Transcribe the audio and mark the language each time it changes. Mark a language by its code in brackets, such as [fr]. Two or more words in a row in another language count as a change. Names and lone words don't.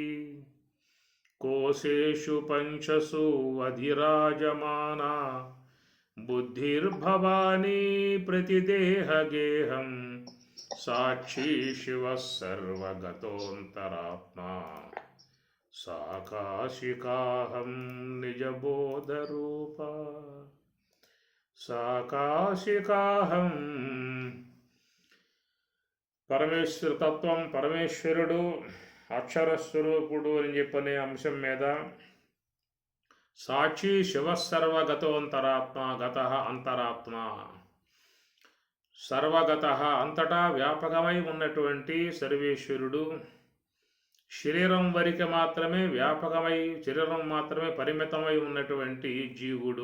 [sa] कोशेषु पञ्चसु अधिराजमाना बुद्धिर्भवानी प्रतिदेहगेहं साक्षी शिवः सर्वगतोऽन्तरात्मा सा काशिकाहं निजबोधरूपा सा काशिकाहं। [te] పరమేశ్వర తత్వం పరమేశ్వరుడు అక్షరస్వరూపుడు అని చెప్పనే అంశం మీద [sa] సాక్షి శివసర్వగతోంతరాత్మ [te] గత అంతరాత్మ సర్వగత అంతటా వ్యాపకమై ఉన్నటువంటి సర్వేశ్వరుడు శరీరం వరకు మాత్రమే వ్యాపకమై శరీరం మాత్రమే పరిమితమై ఉన్నటువంటి జీవుడు.